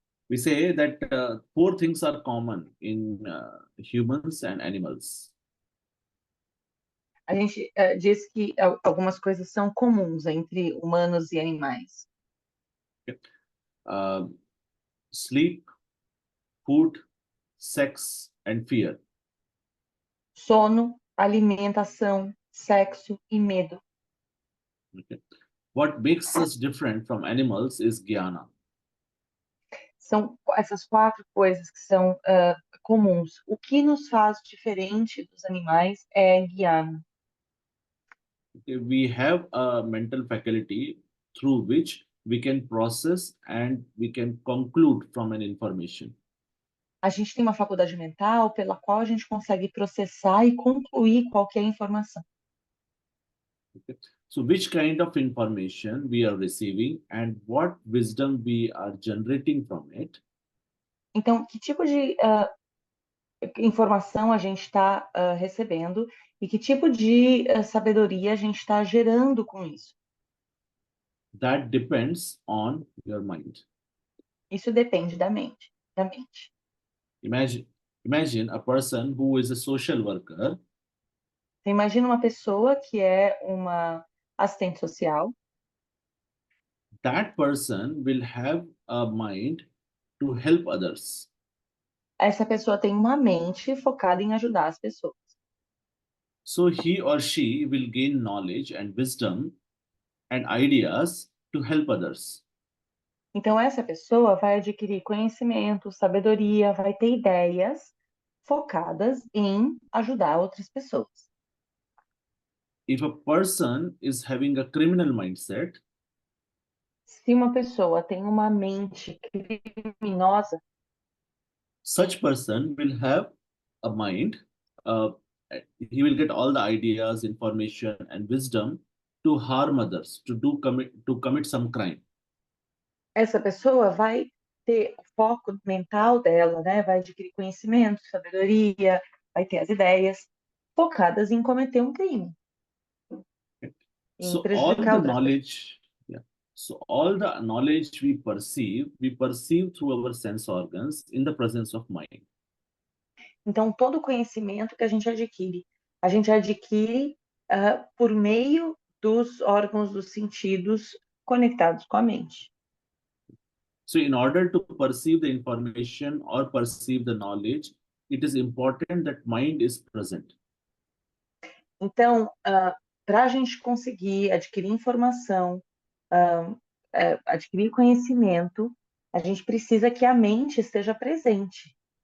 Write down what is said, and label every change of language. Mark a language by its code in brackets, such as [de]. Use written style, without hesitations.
[en] We say that 4 things are common in humans and animals. [pt] A gente diz que algumas coisas são comuns entre humanos e animais. [en] Sleep, food, sex, and fear. [pt] Sono, alimentação, sexo e medo. [en] Okay. what makes us different from animals is jnana. [pt] São essas 4 coisas que são comuns. O que nos faz diferente dos animais é guiana. [en] We have a mental faculty through which we can process and we can conclude from an information. [pt] A gente tem uma faculdade mental pela qual a gente consegue processar e concluir qualquer informação. [en] So which kind of information we are receiving and what wisdom we are generating from it [pt] Então, que tipo de informação a gente está recebendo e que tipo de sabedoria a gente está gerando com isso? [en] that depends on your mind. [pt] Isso depende da mente, [en] Imagine a person who is a social worker. [pt] Você imagina uma pessoa que é uma assistente social. [en] That person will have a mind to help others. [pt] Essa pessoa tem uma mente focada em ajudar as pessoas. [en] So he or she will gain knowledge and wisdom and ideas to help others. [pt] Então, essa pessoa vai adquirir conhecimento, sabedoria, vai ter ideias focadas em ajudar outras pessoas. [en] If a person is having a criminal mindset, [pt] Se uma pessoa tem uma mente criminosa, [en] such person will have a mind. He will get all the ideas, information, and wisdom to harm others, to commit some crime. [pt] essa pessoa vai ter o foco mental dela, né? Vai adquirir conhecimento, sabedoria, vai ter as ideias focadas em cometer um crime, em [en] So all [pt] prejudicar outras pessoas. [en] knowledge, yeah. So all the knowledge we perceive through our sense organs in the presence of mind. [pt] Então, todo o conhecimento que a gente adquire por meio dos órgãos dos sentidos conectados com a mente. [en] So in order to perceive the information or perceive the knowledge, it is important that mind is present. [pt] Então, para a gente conseguir adquirir informação, adquirir conhecimento, a gente precisa que a mente esteja presente.